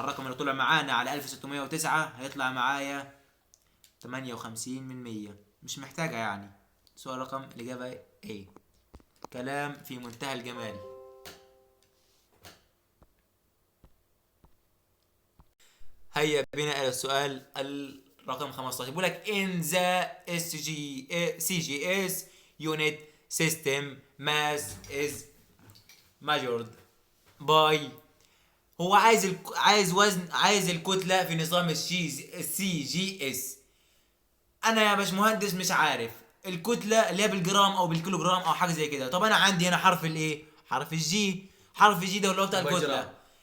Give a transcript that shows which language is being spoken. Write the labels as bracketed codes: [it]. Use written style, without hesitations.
[ar] الرقم اللي طلع معانا على 1609 هيطلع معايا 58%. مش محتاجة يعني. سؤال رقم الإجابة ايه. كلام في منتهى الجمال. هيا بنا إلى السؤال الرقم 15. [en] بيقول لك in the CGS unit system mass is measured by. [ar] هو عايز وزن، عايز الكتلة في نظام السي جي اس. انا يا باشمهندس مش عارف الكتلة اللي هي بالجرام او بالكيلوجرام او حاجة زي كده. طب انا عندي هنا حرف الايه؟ حرف الجي. حرف الجي ده اللي هو بتاع الكتلة.